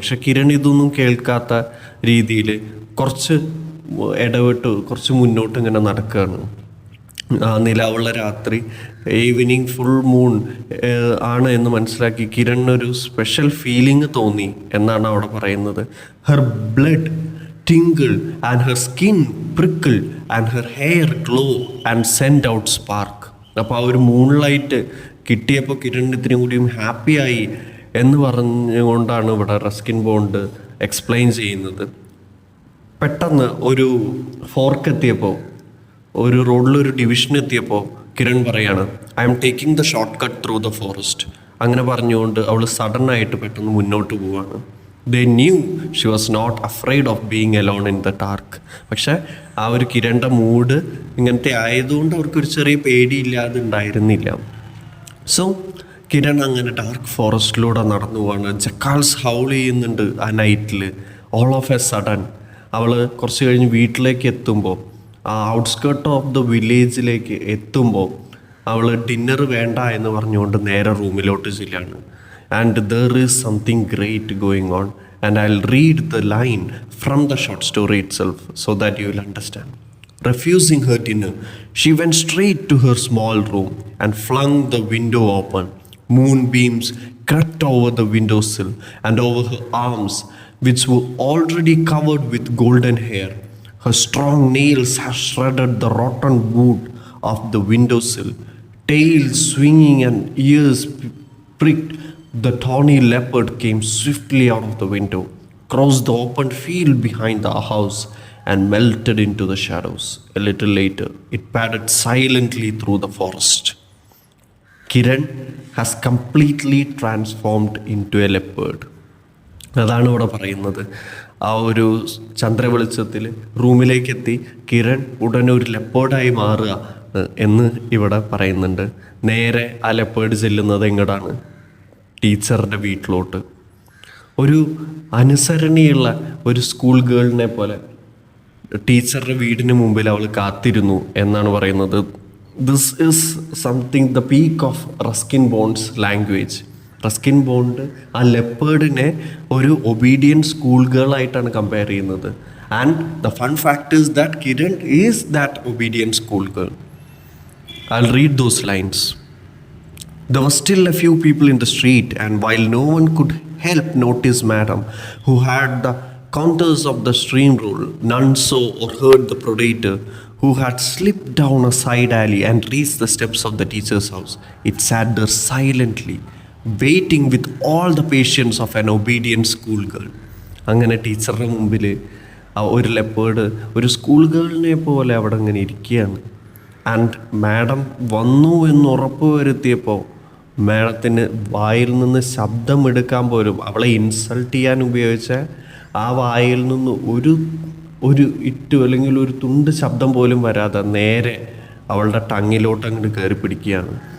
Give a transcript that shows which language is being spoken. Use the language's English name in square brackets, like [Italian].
[Malayalam] പക്ഷെ കിരൺ ഇതൊന്നും കേൾക്കാത്ത രീതിയിൽ കുറച്ച് ഇടവിട്ട് കുറച്ച് മുന്നോട്ട് ഇങ്ങനെ നടക്കുകയാണ്. നിലാവുള്ള രാത്രി, ഈവനിങ് ഫുൾ മൂൺ ആണ് എന്ന് മനസ്സിലാക്കി കിരണിനൊരു സ്പെഷ്യൽ ഫീലിംഗ് തോന്നി എന്നാണ് അവിടെ പറയുന്നത്. [English] Her blood tingle and her skin prickle and her hair glow and send out spark. [Malayalam] അപ്പോൾ ആ ഒരു മൂൺലൈറ്റ് കിട്ടിയപ്പോൾ കിരൺ ഇത്രയും കൂടിയും ഹാപ്പിയായി എന്ന് പറഞ്ഞുകൊണ്ടാണ് ഇവിടെ റസ്കിൻ ബോണ്ട് എക്സ്പ്ലെയിൻ ചെയ്യുന്നത്. പെട്ടെന്ന് ഒരു ഫോർക്ക് എത്തിയപ്പോൾ, ഒരു റോഡിലൊരു ഡിവിഷൻ എത്തിയപ്പോൾ കിരൺ പറയാണ്, [English] I'm taking the short cut through the forest. [Malayalam] അങ്ങനെ പറഞ്ഞുകൊണ്ട് അവൾ സഡനായിട്ട് പെട്ടെന്ന് മുന്നോട്ട് പോവാണ്. [English] They knew she was not afraid of being alone in the dark. [Malayalam] പക്ഷേ ആ ഒരു കിരണിൻ്റെ മൂഡ് ഇങ്ങനത്തെ ആയതുകൊണ്ട് അവർക്കൊരു ചെറിയ പേടിയില്ലാതെ ഉണ്ടായിരുന്നില്ല. സോ കിരൺ അങ്ങനെ ഡാർക്ക് ഫോറസ്റ്റിലൂടെ നടന്നു പോവാണ്. ജക്കാൾസ് ഹൗൾ ചെയ്യുന്നുണ്ട് ആ നൈറ്റിൽ. ഓൾ ഓഫ് എ സഡൻ അവൾ കുറച്ച് കഴിഞ്ഞ് വീട്ടിലേക്ക് എത്തുമ്പോൾ, ആ ഔട്ട്സ്കേർട്ട് ഓഫ് ദ വില്ലേജിലേക്ക് എത്തുമ്പോൾ അവൾ ഡിന്നർ വേണ്ട എന്ന് പറഞ്ഞുകൊണ്ട് നേരെ റൂമിലോട്ട് ചെല്ലാണ്. [English] And there is something great going on and I will read the line from the short story itself so that you will understand. Refusing her dinner, she went straight to her small room and flung the window open. Moonbeams crept over the windowsill and over her arms, which were already covered with golden hair. Her strong nails had shredded the rotten wood of the windowsill. Tail swinging and ears pricked, the tawny leopard came swiftly out of the window, crossed the open field behind the house, and melted into the shadows. A little later, it padded silently through the forest. Kiran has completely transformed into a leopard. [Malayalam] അതാണ് ഇവിടെ പറയുന്നത്. ആ ഒരു ചന്ദ്രവെളിച്ചത്തിൽ റൂമിലേക്കെത്തി കിരൺ ഉടനെ ഒരു ലെപ്പേർഡായി മാറുക എന്ന് ഇവിടെ പറയുന്നുണ്ട്. നേരെ ആ ലെപ്പേർഡ് ചെല്ലുന്നത് എങ്ങോട്ടാണ്? ടീച്ചറുടെ വീട്ടിലോട്ട്. ഒരു അനുസരണീയുള്ള ഒരു സ്കൂൾ ഗേളിനെ പോലെ ടീച്ചറുടെ വീടിന് മുമ്പിൽ അവൾ കാത്തിരുന്നു എന്നാണ് പറയുന്നത്. [English] This is something the peak of Ruskin Bond's language. [Malayalam] Ruskin bond ആ ലെപ്പേർഡിനെ ഒരു ഒബീഡിയൻറ്റ് സ്കൂൾ ഗേൾ ആയിട്ടാണ് കമ്പയർ ചെയ്യുന്നത്. [English] And the fun fact is that Kiran is that obedient school girl. I will read those lines. There were still a few people in the street, and while no one could help notice Madam, who had the contours of the stream rule, none saw or heard the predator who had slipped down a side alley and reached the steps of the teacher's house. It sat there silently, waiting with all the patience of an obedient schoolgirl. [Malayalam] അങ്ങനെ ടീച്ചറുടെ മുമ്പിൽ ഒരു leopard ഒരു school ഗേളിനെ പോലെ അവിടെ അങ്ങനെ ഇരിക്കുകയാണ്. And madam വന്നു എന്ന് ഉറപ്പ് വരുത്തിയപ്പോൾ മാഡത്തിന് വായിൽ നിന്ന് ശബ്ദമെടുക്കാൻ പോലും, അവളെ ഇൻസൾട്ട് ചെയ്യാൻ ഉപയോഗിച്ച ആ വായിൽ നിന്ന് ഒരു ഇറ്റു അല്ലെങ്കിൽ ഒരു തുണ്ട് ശബ്ദം പോലും വരാതെ നേരെ അവളുടെ ടങ്ങിലോട്ട് അങ്ങോട്ട് കയറി പിടിക്കുകയാണ്.